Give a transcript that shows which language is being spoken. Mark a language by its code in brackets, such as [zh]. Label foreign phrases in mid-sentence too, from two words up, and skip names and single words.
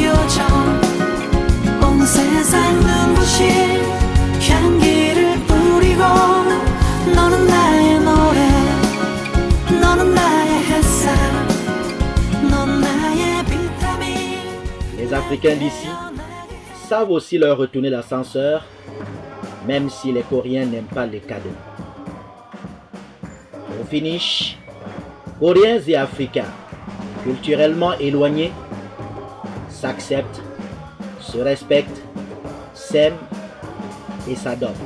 [ko] 요정, 온 세상 눈부신 향기를 뿌리고 너는 나의 노래, 너는 나의 햇살, 넌 나의 비타민. [fr] Les Africains d'ici savent aussi leur retourner l'ascenseur, même si les Coréens n'aiment pas les cadeaux. Au finish, Coréens et Africains, culturellement éloignés, s'acceptent, se respectent, s'aiment et s'adoptent.